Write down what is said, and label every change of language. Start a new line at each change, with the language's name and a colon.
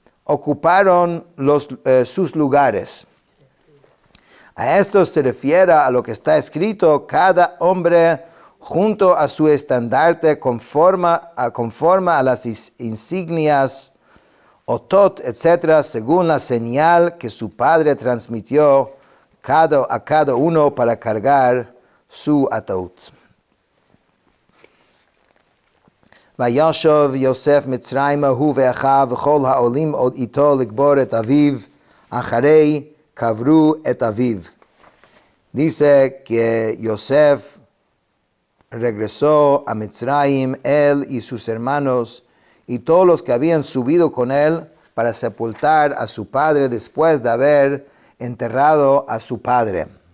Spanish: ocuparon sus lugares. A esto se refiere a lo que está escrito: cada hombre junto a su estandarte conforme a las insignias, otot, etc., según la señal que su padre transmitió a cada uno para cargar su ataúd.
Hebrew: וישוב יוסף מצרימה הוא ואחיו וכל העולים איתו לקבור את אביו, אחרי קברו את אביו.
Spanish: Dice que Yosef regresó a Mitzrayim, él y sus hermanos, y todos los que habían subido con él para sepultar a su padre después de haber enterrado a su padre.